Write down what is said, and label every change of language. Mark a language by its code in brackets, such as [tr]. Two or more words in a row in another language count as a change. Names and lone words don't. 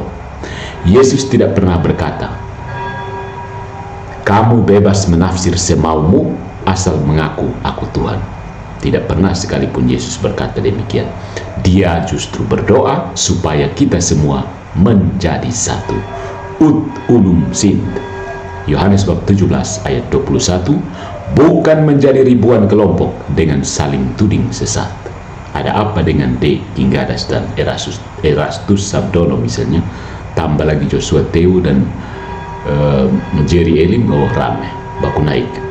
[id] Yesus tidak pernah berkata, "Kamu bebas menafsir semaumu asal mengaku aku Tuhan." Tidak pernah sekalipun Yesus berkata demikian. Dia justru berdoa supaya kita semua menjadi satu. [la] Ut unum sint. [id] Yohanes bab 17 ayat 21. Bukan menjadi ribuan kelompok dengan saling tuding sesat. Ada apa dengan D. Kinggadas dan Erastus Sabdono misalnya, tambah lagi Joshua Teu dan Jerry Elim, rame, baku naik.